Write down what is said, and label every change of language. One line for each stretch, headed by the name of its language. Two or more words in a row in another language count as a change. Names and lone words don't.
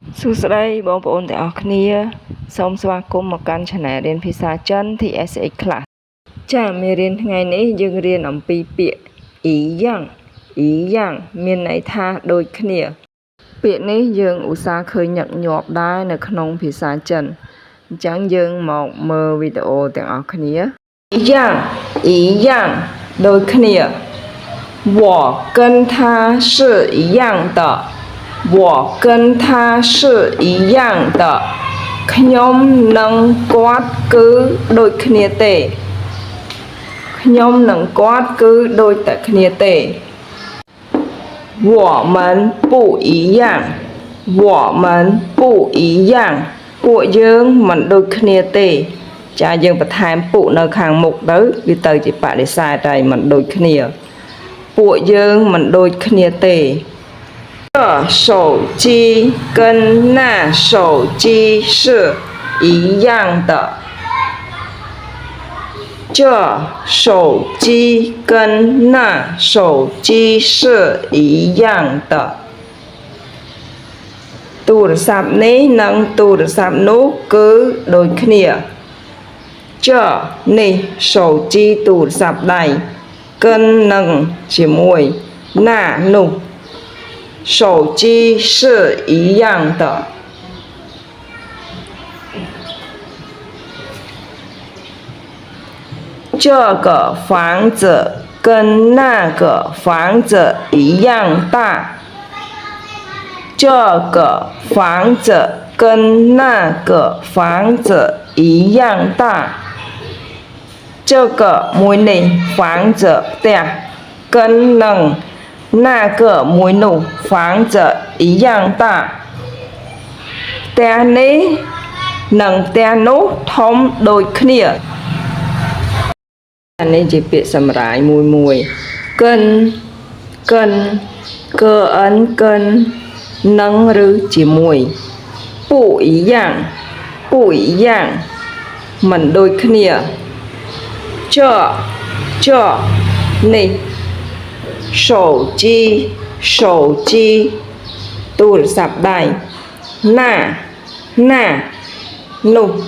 Khmer: សួស្តីបងប្អូនទាំងអស់គ្នាសូមស្វាគមន៍មកកាន់ Channel រៀនភាសាចិន TSH Class ចា៎មេរៀនថ្ងៃនេះយើងរៀនអំពីពាក្យអ៊ីយ៉ាងមានន័យថាដូច គ្នាពាក្យនេះយើងឧស្សាហ៍ឃើញញឹកញាប់ដែរនៅក្នុងភាសាចិនអញ្ចឹងយើងមកមើលវីដេអូទាំងអស់គ្នាអ៊ី យ៉ាងដូចគ្នា
Chinese: 我跟他是一样的我跟他是一样的
Khmer: ខ្ញុំនិងគាត់គឺ ដូចគ្នាទេខ្ញុំនិងគាត់គឺដូចតែគ្នាទេ
Chinese: 我们不一样我们不一样
Khmer: ពួកយើងមិនដូចគ្នាទេចាយើងបន្ថែមពួកនៅខាงមុខទៅវាទៅជាបដិសេធតែមិនដូចគ្នាពួកយើងមិនដូចគ្នាទេ
Chinese: 这手机跟那手机是一样的这手机跟那手机是一样的ទូរស័
Khmer: ព្ទនេះនិងទូរស័ព្ទនោះគឺដូចគ្នា这នេះ手机ទូរស័ព្ទដៃ跟នឹងជាមួយណានោះ
Chinese: 手机是一样的这个房子跟那个房子一样大这个房子跟那个房子一样大这个មួយនេះ房子ផ្ទះ跟នឹង那个មួយនោះ房子一样大
Khmer: ផ្ទះនេះនិងផ្ទះនោះធំដូចគ្នា នេះជាពាក្យសម្រាយមួយកិនកិននឹងឬជាមួយ
Chinese: 不一样
Khmer: មិនដូចគ្នា这នេះ手机ទូរស័ព្ទដៃណានោះ